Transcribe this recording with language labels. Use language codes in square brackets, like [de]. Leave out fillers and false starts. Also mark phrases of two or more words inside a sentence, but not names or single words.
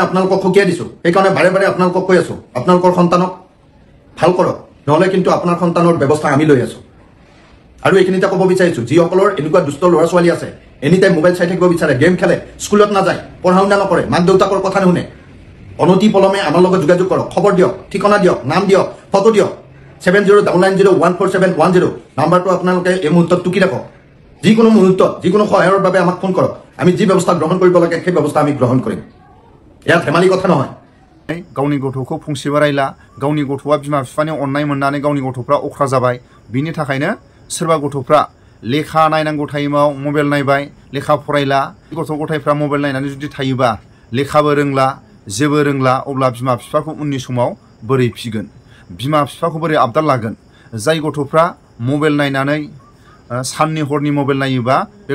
[as] আপোনালোকক সকীয়াই দিছো সেইকাৰণে বাৰে বাৰে আপোনালোকক কৈ আছো আপোনালোকৰ সন্তানক ভাল কৰক নহ'লে কিন্তু আপোনাৰ সন্তানৰ ব্যৱস্থা আমি লৈ আছো আৰু এইখিনিতে ক'ব বিচাৰিছো যিসকলৰ এনেকুৱা দুষ্ট ল'ৰা ছোৱালী আছে [en] any time [as] মোবাইল চাই থাকিব বিচাৰে গেম খেলে স্কুলত নাযায় পঢ়া শুনা নকৰে মাক দেউতাকৰ কথা নুশুনে অনতি পলমে আমাৰ লগত যোগাযোগ কৰক খবৰ দিয়ক ঠিকনা দিয়ক নাম দিয়ক ফটো দিয়ক 7099014710 নাম্বাৰটো আপোনালোকে এই মুহূৰ্তত টুকি ৰাখক যিকোনো মুহূৰ্তত যিকোনো সহায়ৰ বাবে আমাক ফোন কৰক আমি যি ব্যৱস্থা গ্ৰহণ কৰিব লাগে সেই ব্যৱস্থা আমি গ্ৰহণ কৰিম এয়া ধেমালি কথা নহয় [brx] गावनि गथ'खौ फंसेबो रायला गावनि गथ'आ बिमा बिफानि अननाय मोननानै गावनि गथ'फ्रा अख्रा जाबाय बिनि थाखायनो सोरबा गथ'फ्रा लेखा नायनांगौ टाइमाव मबाइल नायबाय लेखा फरायला गथ' गथायफ्रा मबाइल नायनानै जुदि थायोबा लेखाबो रोंला जेबो रोंला अब्ला बिमा बिफाखौ उननि समाव बोरै फिगोन बिमा बिफाखौ बोरै आबदाल लागोन जाय गथ'फ्रा मबाइल नायनानै साननि हरनि मबाइल नायोबा बे